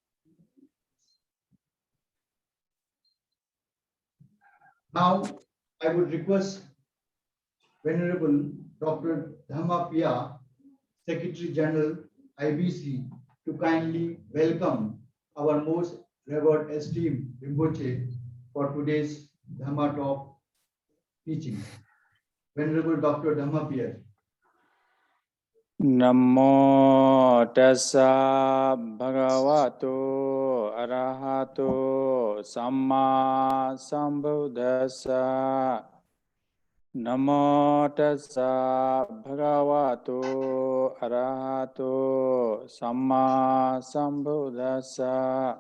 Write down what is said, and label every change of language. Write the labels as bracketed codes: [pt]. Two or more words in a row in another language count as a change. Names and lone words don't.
[en] Now, I would request Venerable Dr. Dhamma Pia, Secretary General, IBC, to kindly welcome our most revered esteemed Rinpoche for today's Dhamma talk teaching. Venerable Dr. Dhammapia. [pi] Namo tassa bhagavato arahato samma sambuddhassa. Namo tassa bhagavato arahato samma sambuddhassa.